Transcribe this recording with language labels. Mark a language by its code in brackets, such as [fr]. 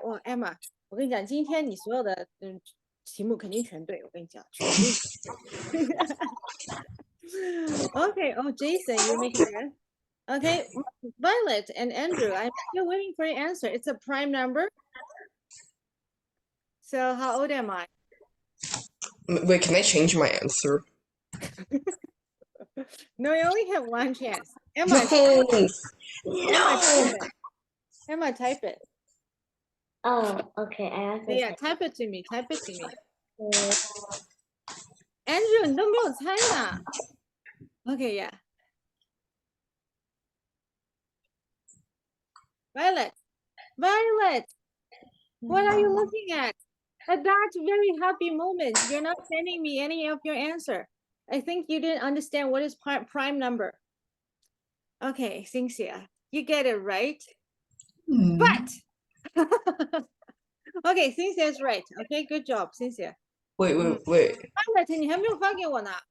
[zh] 哇，Emma，我跟你讲，今天你所有的题目肯定全对，我跟你讲，全对。 [en] Okay, oh Jason, you make a guess. Okay, Violet and Andrew, I'm still waiting for your answer. It's a prime number. So how old am I? Wait, can I change my answer? No, you only have one chance. Emma, No. Emma, type it. Oh, okay. I have to Yeah, type it to me. Type it to me. say. [zh] Andrew, 你都没有猜呢。 [en] Okay, yeah. Violet, what are you looking at? At that very happy moment, you're not sending me any of your answer. I think you didn't understand what is prime number. Okay, Cynthia, you get it right. But okay, Cynthia's right. Okay, good job, Cynthia. Wait. [zh] Violet, 你还没有发给我呢。